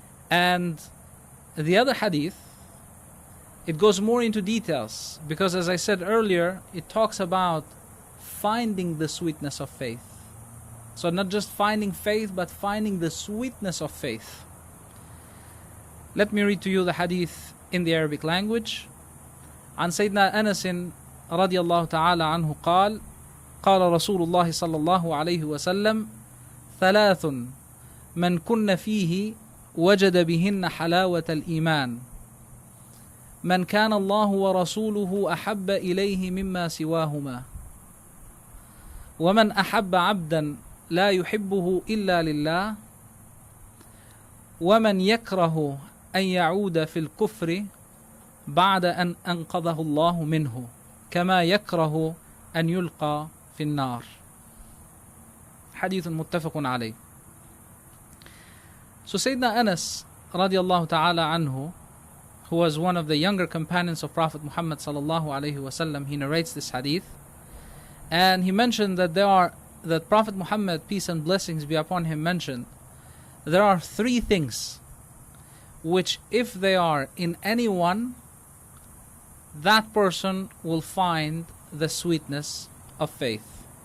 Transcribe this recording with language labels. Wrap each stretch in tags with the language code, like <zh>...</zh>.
<en>And the other hadith, it goes more into details, because as I said earlier, it talks about finding the sweetness of faith. So not just finding faith, but finding the sweetness of faith. Let me read to you the hadith in the Arabic language.</en> <ar>عن سيدنا أنس رضي الله تعالى عنه قال قال رسول الله صلى الله عليه وسلم ثلاث من كن فيه وجد بهن حلاوة الإيمان من كان الله ورسوله أحب إليه مما سواهما ومن أحب عبدا لا يحبه إلا لله ومن يكره أن يعود في الكفر بعد أن أنقذه الله منه كما يكره أن يلقى في النار. Hadith متفق عليه.</ar> <en>So Sayyidina Anas radiallahu ta'ala anhu, who was one of the younger companions of Prophet Muhammad sallallahu alayhi wasallam, he narrates this hadith, and he mentioned that that Prophet Muhammad, peace and blessings be upon him, mentioned there are three things which if they are in anyone, that person will find the sweetness of faith.</en>